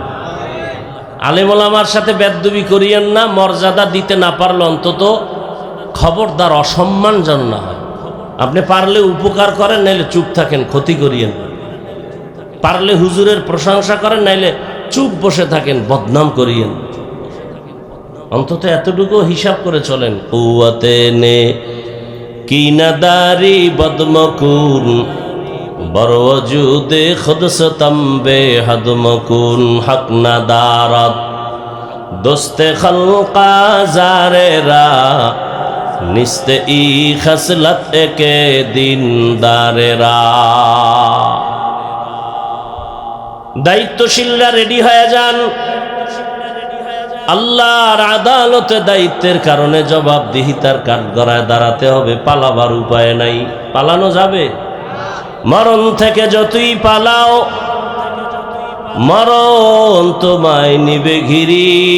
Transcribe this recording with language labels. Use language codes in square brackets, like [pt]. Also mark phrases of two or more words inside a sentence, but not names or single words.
[bn] আলেম ওলামার সাথে বেদবি করিয়েন না, মর্যাদা দিতে না পারলে অন্তত খবরদার অসম্মান যেন না হয়। আপনি পারলে উপকার করেন, নাহলে চুপ থাকেন, ক্ষতি করিয়েন না। পারলে হুজুরের প্রশংসা করেন, নাইলে চুপ বসে থাকেন, বদনাম করিয়েন। অন্তত এতটুকু হিসাব করে চলেন। [fa] قوت نیکی نداری بد مکن بر وجود خود ستم بی‌حد مکن حق ندارد دوست خلق آزار را نیست این خصلت یکی دیندار را. [bn] দায়িত্বশীলরা রেডি হয়ে যান। আল্লাহর আদালতে দায়িত্বের কারণে জবাবদিহিতার কাঠগড়ায় দাঁড়াতে হবে। পালাবার উপায় নাই। পালানো যাবে? মরণ থেকে যতই পালাও, মরণ তোমায় নিবে ঘিরি।